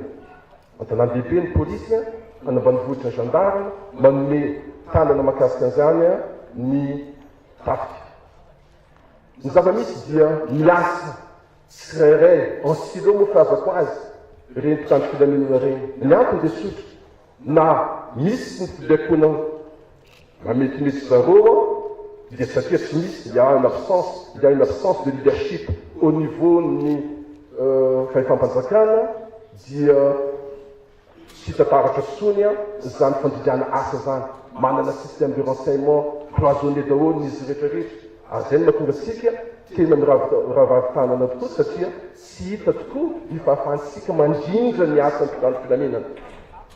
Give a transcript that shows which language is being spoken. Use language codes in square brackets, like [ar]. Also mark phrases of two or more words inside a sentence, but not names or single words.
[mg] Antanàn-dehibe ny polisy, anambanivohitra ny gendarme, manome tanana mahakasika an'izany ny tafika. Ny zava-misy dia miasa tsirairay [fr] en silo [mg] moa fiazako azy reny mpitandro filaminana reny. Ny antony dia sotra na misy ny fidekona mametimety zareo dia satria tsy misy, [fr] il y a une absence de leadership au niveau [mg] ny fahefam-panjakana dia tsy tataratra sony zany fandridiana asa zany. Manana [fr] système de renseignement cloisonné [mg] daholo izy rehetrarehetra. Zay no mahatonga asika tena miravavitanana tokoa satria tsy hita tokoa ny fahafahantsika mandrindra ny asan'ny mpitandro filaminana.